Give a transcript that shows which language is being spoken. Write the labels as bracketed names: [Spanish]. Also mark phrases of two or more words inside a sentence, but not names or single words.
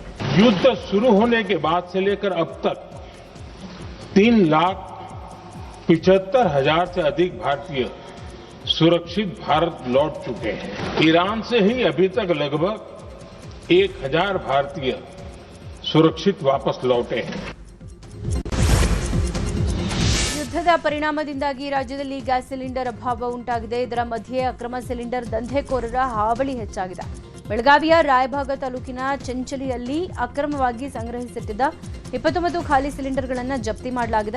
[Hindi] युद्ध शुरू होने के बाद से लेकर अब तक 3,75,000 से अधिक भारतीय सुरक्षित भारत लौट चुके हैं. ईरान से ही अभी तक लगभग 1,000 भारतीय सुरक्षित वापस लौटे हैं. [Kannada] ಯುದ್ಧದ ಪರಿಣಾಮದಿಂದಾಗಿ ರಾಜ್ಯದಲ್ಲಿ ಗ್ಯಾಸ್ ಸಿಲಿಂಡರ್ ಅಭಾವ ಉಂಟಾಗಿದೆ. ಇದರ ಮಧ್ಯೆ ಅಕ್ರಮ ಸಿಲಿಂಡರ್ ದಂಧೆಕೋರರ ಹಾವಳಿ ಹೆಚ್ಚಾಗಿದೆ. ಬೆಳಗಾವಿಯ ರಾಯಭಾಗ ತಾಲೂಕಿನ ಚೆಂಚಲಿಯಲ್ಲಿ ಅಕ್ರಮವಾಗಿ ಸಂಗ್ರಹಿಸಿಟ್ಟಿದ್ದ 29 ಖಾಲಿ ಸಿಲಿಂಡರ್ಗಳನ್ನು ಜಪ್ತಿ ಮಾಡಲಾಗಿದೆ.